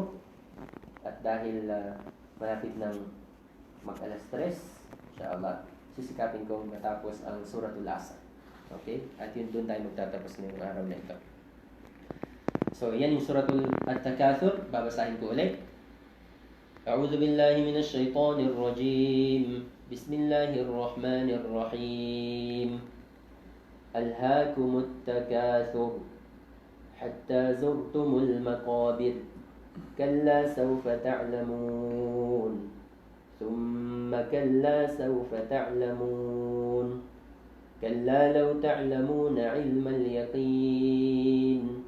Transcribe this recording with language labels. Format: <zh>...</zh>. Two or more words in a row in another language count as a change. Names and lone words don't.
<tl>At dahil malapit ng mag-alas 3, insyaAllah, sisikapin kong matapos ang suratul Asr. Okay? At yun doon tayo magtatapos ngayong araw na ito. So, yan yung suratul At-Takathur. Babasahin ko ulit.</tl> <ar>أعوذ بالله من الشيطان الرجيم بسم الله الرحمن الرحيم ألهاكم التكاثر حتى زرتم المقابر كلا سوف تعلمون ثم كلا سوف تعلمون كلا لو تعلمون علم اليقين</ar>